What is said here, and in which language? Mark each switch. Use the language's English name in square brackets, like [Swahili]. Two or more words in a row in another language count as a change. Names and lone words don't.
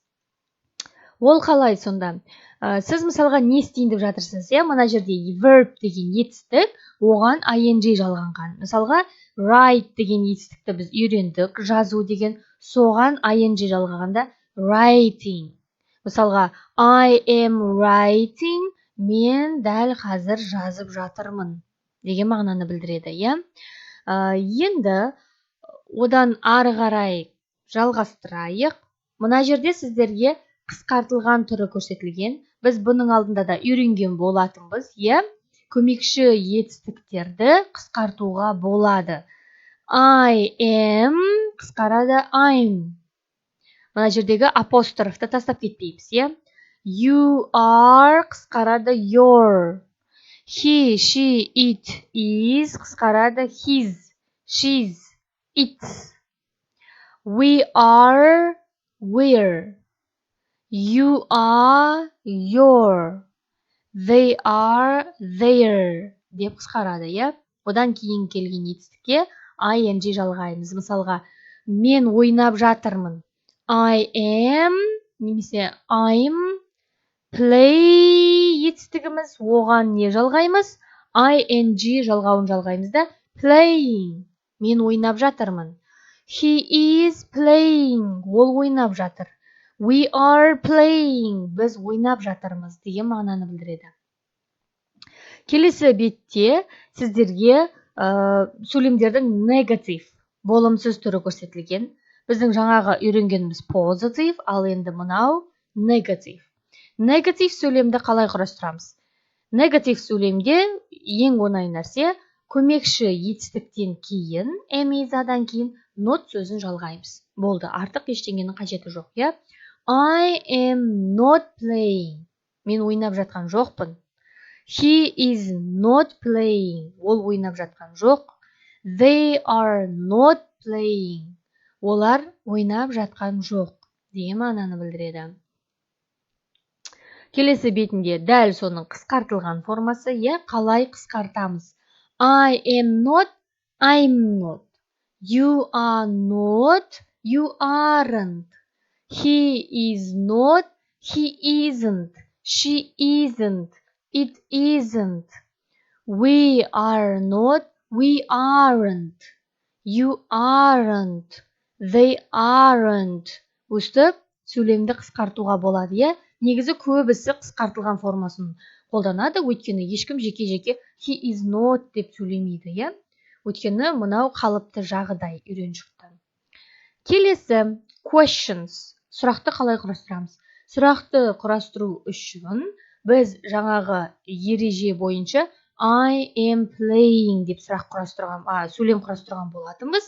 [Kazakh] Ол қалай сонда? Сіз мысалға не істейін деп жатырсыз? Мына жерде verb деген етістік, оған ing жалғанған. Мысалға write деген етістікті біз үйрендік, жазу деген, соған ing жалғағанда writing. [English] Мысалға I am writing, [Kazakh] мен дәл қазір жазып жатырмын деген мағынаны білдіреді. Енді одан ары қарай жалғастырайық. Мына жерде сіздерге қысқартылған түрі көрсетілген. Біз бұның алдында да үйренген болатынбыз. Көмекші етістіктерді қысқартуға болады. [English] I am қысқарады I'm. [Kazakh] Мына жердегі апострофты тастап кетпейміз. [English] You are қысқарады your. He, she, it, is қысқарады his, she's, its. We are we're. You are your. They are their [Kazakh] деп қысқарады. Одан кейін келген етістікке ing жалғаймыз. Мысалға, мен ойнап жатырмын. [English] I am немесе I'm. [Kazakh] Play етістігіміз, оған не жалғаймыз? ing жалғауын жалғаймыз да playing. Мен ойнап жатырмын. [English] He is playing. [Kazakh] Ол ойнап жатыр. [English] We are playing. [Kazakh] Біз ойнап жатырмыз деген мағынаны білдіреді. Келесі бетте сіздерге сөйлемдердің негатив, болымсыз түрі көрсетілген. Біздің жаңағы үйренгеніміз positive, ал енді мынау негатив. Негатив сөйлемді қалай құрастырамыз? Негатив сөйлемде ең оңай нәрсе көмекші етістіктен кейін, am, is-дан кейін not сөзін жалғаймыз. Болды, артық ештеңенің қажеті жоқ. [English] I am not playing. [Kazakh] Мен ойнап жатқан жоқпын. [English] He is not playing. [Kazakh] Ол ойнап жатқан жоқ. [English] They are not playing. [Kazakh] Олар ойнап жатқан жоқ деген мағынаны білдіреді. Келесі бетінде дәл соның қысқартылған формасы, қалай қысқартамыз? [English] I am not, I'm not. You are not, you aren't. He is not, he isn't. She isn't. It isn't. We are not, we aren't. You aren't. They aren't. [Kazakh] Өстіп, сөйлемді қысқартуға болады. Негізі көбісі қысқартылған формасын қолданады, өйткені ешкім жеке-жеке [English] he is not [Kazakh] деп сөйлемейді. Өйткені мынау қалыпты жағдай үйрен шықты. Келесі questions. Сұрақты қалай құрастырамыз? Сұрақты құрастыру үшін біз жаңағы ереже бойынша [English] I am playing [Kazakh] деп сөйлем құрастырған болатынбыз.